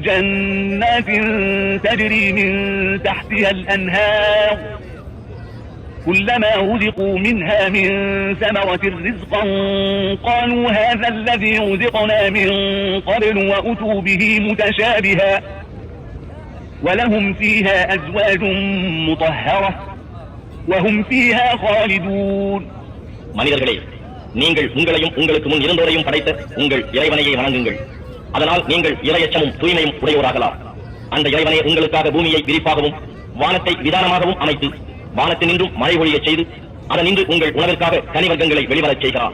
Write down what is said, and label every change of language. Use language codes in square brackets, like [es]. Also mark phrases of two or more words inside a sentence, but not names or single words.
[ar] جنات تجري من تحتها الأنهار كلما رزقوا منها من ثمرة رزقا قالوا هذا الذي رزقنا من قبل وأتوا به متشابها ولهم فيها أزواج مطهرة وهم فيها خالدون. [ta] மனிதர்களே, நீங்கள் உங்களையும் உங்களுக்கு முன் இருந்தோரையும் படைத்த உங்கள் இறைவனையை வணங்குங்கள். அதனால் நீங்கள் இறையச்சமும் தூய்மையும் உடையோராகலாம். அந்த இறைவனை உங்களுக்காக பூமியை விரிப்பாகவும் வானத்தை விதானமாகவும் அமைத்து வானத்தினின்றும் மழை பொழியச் செய்து அதனின்று உங்கள் உணவிற்காக கனிவர்க்கங்களை வெளிவரச் செய்கிறார்.